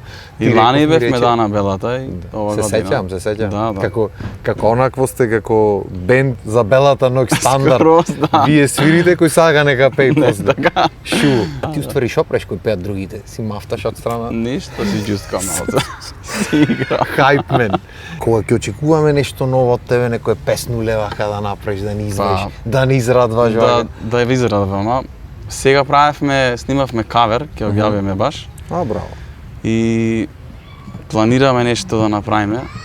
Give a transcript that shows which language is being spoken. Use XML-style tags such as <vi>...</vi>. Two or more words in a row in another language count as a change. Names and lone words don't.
<mk>И лани бевме на белата и ова година. Се сеќам. Да. Како онакво сте како бенд за белата ноќ стандард. Вие свирите кој сага нека пеј после. Шу. Ти уствари шо преш кој пеат другите? Си мафташ од страна? Ништо, си</mk> <en>just come out.</en> <mk>Си игра. Хайпмен. Кога ќе очекуваме нешто ново од тебе, некоја песну левака да направиш, да ни извадиш, да ни израдваш вака? Да ја израдвам, сега снимавме кавер, ќе објавиме баш. Браво. И планираме нешто да направиме.</mk>